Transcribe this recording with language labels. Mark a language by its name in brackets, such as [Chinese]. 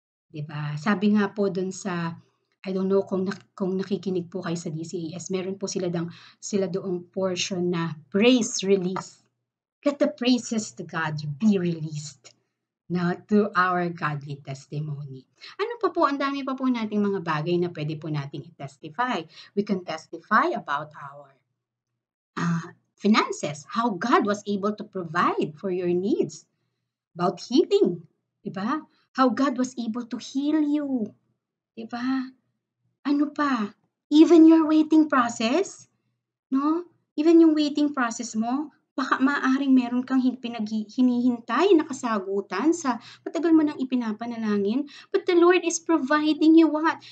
[Filipino] Diba? Sabi nga po dun sa, [English] I don't know [Filipino] kung nakikinig po kayo sa DCAS, meron po sila doong portion na praise release. [English] Let the praises to God be released through our godly testimony. [Filipino] Ano pa po, ang dami pa po nating mga bagay na pwede po nating i-testify. [English] We can testify about our finances, how God was able to provide for your needs, about healing, [Filipino] diba? [English] How God was able to heal you, [Filipino] diba? Ano pa? [English] Even your waiting process, [Filipino] Even yung waiting process mo, baka maaaring meron kang hinihintay na kasagutan sa matagal mo nang ipinapanalangin, [English] but the Lord is providing you what?